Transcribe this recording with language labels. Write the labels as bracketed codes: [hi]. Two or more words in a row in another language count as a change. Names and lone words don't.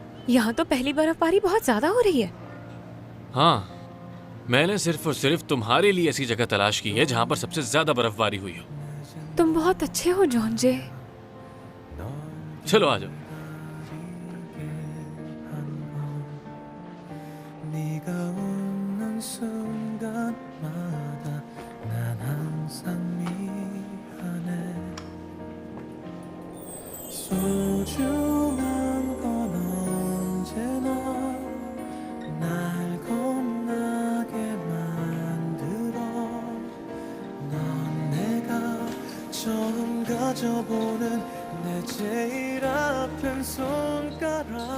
[hi] यहाँ तो पहली बर्फबारी बहुत ज्यादा हो रही है। हाँ, मैंने सिर्फ और सिर्फ तुम्हारे लिए ऐसी जगह तलाश की है जहाँ पर सबसे ज्यादा बर्फबारी हुई हो। तुम बहुत अच्छे हो जॉन जे। चलो आ जाओ। [ko] 네가 웃는 순간마다 난 항상 미안해 소중한 건 언제나 날 겁나게 만들어 넌 내가 처음 가져보는 내 제일 아픈 손가락